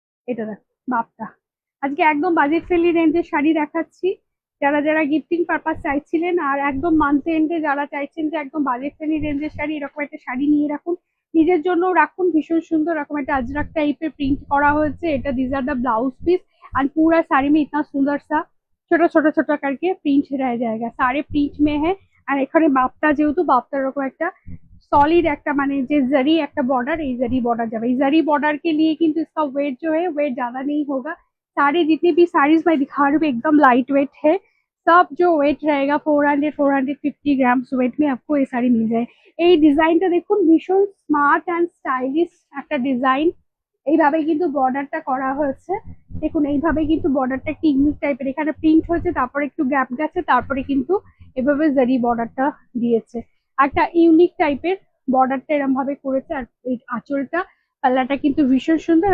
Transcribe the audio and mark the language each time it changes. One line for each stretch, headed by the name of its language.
Bangla: এটা দেখ বাপটা, আজকে একদম বাজেট ফ্রেন্ডলি রেঞ্জের শাড়ি দেখাচ্ছি। যারা যারা গিফটিং পারপাস চাইছিলেন আর একদম মান্থ এন্ডে যারা চাইছেন যে একদম বাজেট ফ্রেন্ডলি রেঞ্জের শাড়ি, এরকম একটা শাড়ি নিয়ে রাখুন, নিজের জন্য রাখুন। ভীষণ সুন্দর এরকম একটা अजरक টাইপের প্রিন্ট করা হয়েছে।
Hindi: এটা
English: this are the blouse piece
Hindi: and पूरा साड़ी में इतना सुंदर सा छोटा छोटा छोटा करके प्रिंट रह जाएगा, सारे प्रिंट में है।
Bangla: আর এখানে বাপটা যেহেতु বাপটার এরকম একটা सॉलिड একটা মানে যে जरी একটা बॉर्डर, এই जरी बॉर्डर যাবে। এই
Hindi: जरी बॉर्डर के लिए किंतु इसका वेट जो है वेट ज्यादा नहीं होगा। सारे जितने भी साड़ीज मैं दिखा रही हूँ एकदम लाइट वेट है। सब जो वेट रहेगा 400-450 ग्राम्स वेट में आपको ये साड़ी मिल जाए।
Bangla: এই ডিজাইনটা দেখুন, ভীষণ স্মার্ট অ্যান্ড স্টাইলিশ একটা ডিজাইন। এইভাবে কিন্তু বর্ডারটা করা হয়েছে। দেখুন এইভাবে কিন্তু বর্ডারটা একটু ইউনিক টাইপের, এখানে প্রিন্ট হয়েছে, তারপরে একটু গ্যাপ গেছে, তারপরে কিন্তু এভাবে জারি বর্ডারটা দিয়েছে। একটা ইউনিক টাইপের বর্ডারটা এরকম ভাবে করেছে। আর এই আঁচলটা পাল্লাটা কিন্তু ভীষণ সুন্দর।